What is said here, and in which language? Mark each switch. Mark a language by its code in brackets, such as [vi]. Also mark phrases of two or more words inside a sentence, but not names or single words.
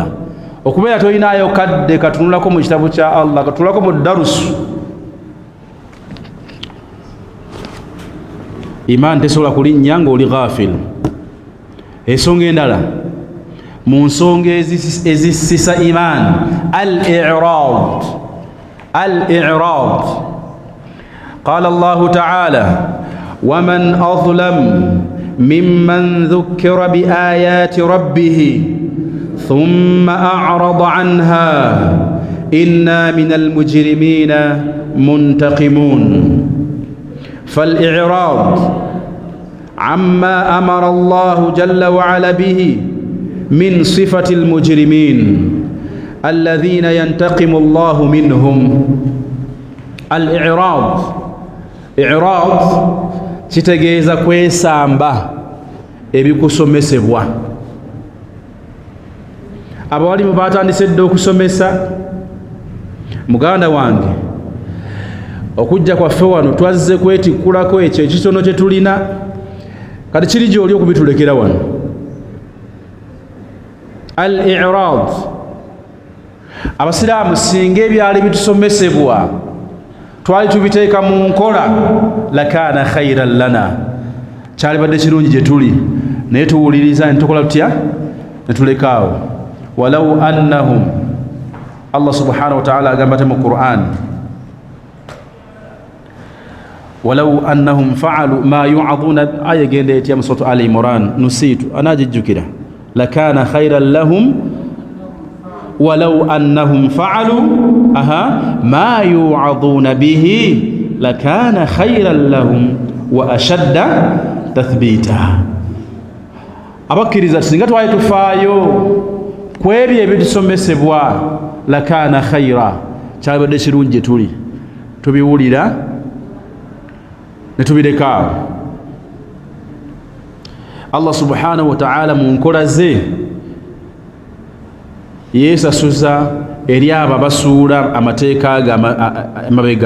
[lg] Okubeera toyinaayo kadde katunulako mu kitabu kya Allah, katunulako mu darusu. Imaani tesobola kulinnya ng'oli ghafil. Ensonga endala mu nsonga ezisisa imaani, al-i'raad. [ar] قال الله تعالى ومن أظلم ممن ذكر بآيات ربه ثم أعرض عنها إنا من المجرمين منتقمون. فالإعراض عما أمر الله جل وعلا به من صفة المجرمين الذين ينتقم الله منهم. [lg] الإعراض kitegeeza kwesamba ebikusomesebwa. Abawalimu batandise dda okusomesa. Muganda wange, okujja kwaffe wano twazze kwetikkulako ekyo ekitono kye tulina, kati kiri gy'oli okubitulekera wano. Al-i'raad, abasiraamu singa ebyali bitusomesebwa twali tubiteeka mu nkola, [ar] لكان خيرا لنا, [lg] kyalibadde kirungi gye tuli, naye tuwuliriza ne tukola tutya, ne tulekaawo. [ar] ولو أنهم, [lg] Allah subhanahu wa ta'ala agamba mu Qur'an, [ar] ولو أنهم فعلوا ما يوعظون, [lg] aya genda etya mu suratu Ali Imran, nusitu anajijjukira, [ar] لكان خيرا لهم ولو أنهم فعلوا ما يوعظون به لكان خيرا لهم وأشد تثبيتا. [lg] Abakkiriza singa twali tufaayo ku ebyo ebitusomesebwa, [ar] لكان خيرا, [lg] kyalibadde kirungi gye tuli, tubiwulira ne tubireka. Allah [ar] سبحانه وتعالى [lg] mu nkola ze yeesasuza eri abo abasuula amateeka ge amabega.